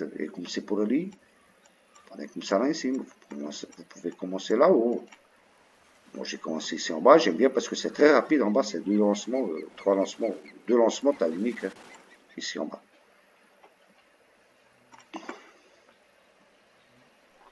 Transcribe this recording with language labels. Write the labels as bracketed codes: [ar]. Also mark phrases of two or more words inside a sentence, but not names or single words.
[pt] Eu comecei por ali. Podem começar lá em cima. [fr] Vous pouvez commencer là-haut. Moi, j'ai commencé ici en bas. J'aime bien parce que c'est très rapide. En bas, c'est 2 lancements, 3 lancements. 2 lancements, t'as l'unique. Hein, ici en bas.